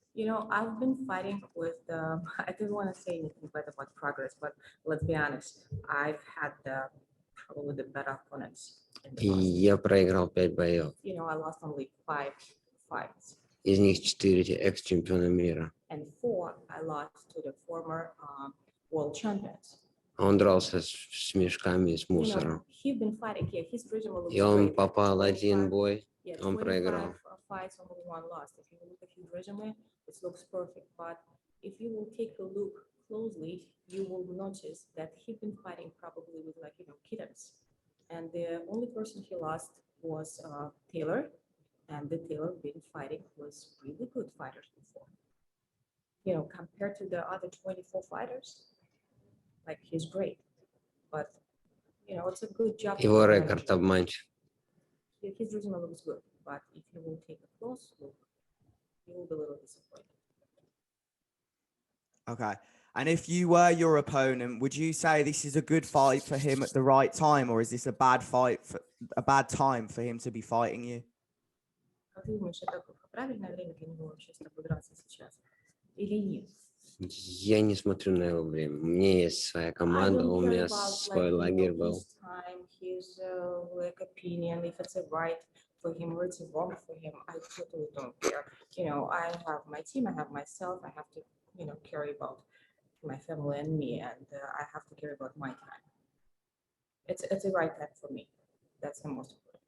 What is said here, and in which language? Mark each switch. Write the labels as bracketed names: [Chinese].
[English] You know, I've been fighting with I didn't want to say anything bad about Progress, but let's be honest, I've had probably the better opponents. [Russian] И я проиграл 5 боев. [English] You know, I lost only 5 fights. [Russian] Из них 4 экс-чемпиона мира. [English] And 4 I lost to the former world champions. [Russian] Он дрался с мешками, с мусором. [English] He's been fighting, yeah, his resume looks [Russian] И он [English] great. [Russian] попал один бой, [English] Yeah, [Russian] он проиграл. [English] 25 fights, only 1 lost. If you look at his resume, it looks perfect. But if you will take a look closely, you will notice that he's been fighting probably with kittens. And the only person he lost was Taylor, and the Taylor been fighting was really good fighters before. You know, compared to the other 24 fighters, like he's great. But you know, it's a good job. [Russian] Его рекорд обманчив. [English] His resume looks good, but if you will take a close look, you will be a little disappointed. Okay. And if you were your opponent, would you say this is a good fight for him at the right time, or is this a bad time for him to be fighting you? [Russian] Как ты думаешь, это правильное время для него вообще с тобой драться сейчас? Или нет? Я не смотрю на его время. У меня есть своя команда, у меня свой лагерь был. [English] His opinion, if it's a right for him or it's wrong for him, I totally don't care. You know, I have my team, I have myself, I have to, you know, care about my family and me, and I have to care about my time. It's the right time for me. That's the most important.